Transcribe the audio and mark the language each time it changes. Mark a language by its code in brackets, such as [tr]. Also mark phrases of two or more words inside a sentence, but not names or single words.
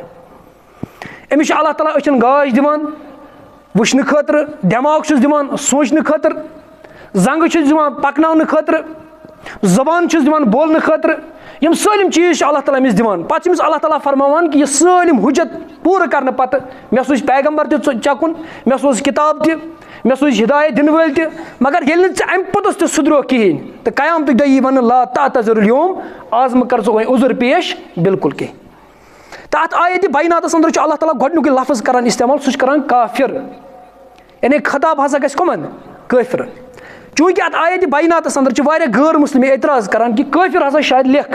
[ks] أمِس چھُ اللہ تعالیٰ أچھَن گاش دِوان وٕچھنہٕ خٲطرٕ دٮ۪ماغ چھُس دِوان سونٛچنہٕ خٲطرٕ زنٛگہٕ چھُس دِوان پَکناونہٕ خٲطرٕ زبان چھُس دِوان بولنہٕ خٲطرٕ یِم سٲلِم چیٖز چھِ اللہ تعالیٰ أمِس دِوان پَتہٕ چھِ أمِس اللہ تعالیٰ فرماوان کہِ یہِ سٲلِم حُجت پوٗرٕ کَرنہٕ پَتہٕ مےٚ سوٗز پیغمبر تہِ ژےٚ کُن مےٚ سوٗز کِتاب تہِ مےٚ سوٗز ہِدایت دِنہٕ وٲلۍ تہِ مگر ییٚلہِ نہٕ ژےٚ اَمہِ پوٚتُس تہِ سُدروکھ کِہیٖنۍ تہٕ قیامتُک دۄہ یی وَنہٕ [ar] لا تعتذروا اليوم [ks] آز مہٕ کر ژٕ وۄنۍ عُذر پیش بِلکُل کینٛہہ تہٕ اَتھ آیتِ بیناتَس اندر چھُ اللہ تعالیٰ گۄڈنیُکُے لفظ کران اِستعمال سُہ چھُ کران کافِر یعنی خطاب ہسا گژھِ کٕمن؟ کٲفرن. چوٗنٛکہِ اَتھ آیتِ بیناتس اندر چھِ واریاہ غٲر مسلم اعتراض کران کہِ کٲفر ہسا شاید لیکھ.